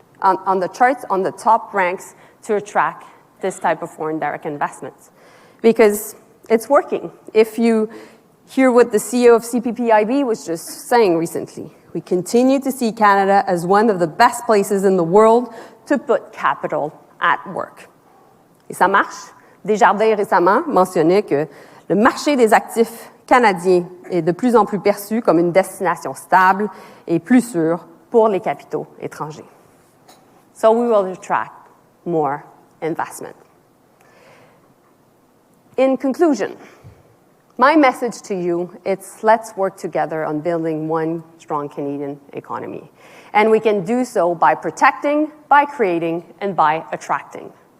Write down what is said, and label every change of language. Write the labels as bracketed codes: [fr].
[en] on the charts, on the top ranks to attract this type of foreign direct investments. Because it's working. If you hear what the CEO of CPPIB was just saying recently, we continue to see Canada as one of the best places in the world to put capital at work. [fr] Et ça marche. Desjardins récemment mentionnait que le marché des actifs canadiens est de plus en plus perçu comme une destination stable et plus sûre pour les capitaux étrangers. [en] So we will attract more investment. In conclusion, my message to you is let's work together on building one strong Canadian economy. And we can do so by protecting, by creating, and by attracting.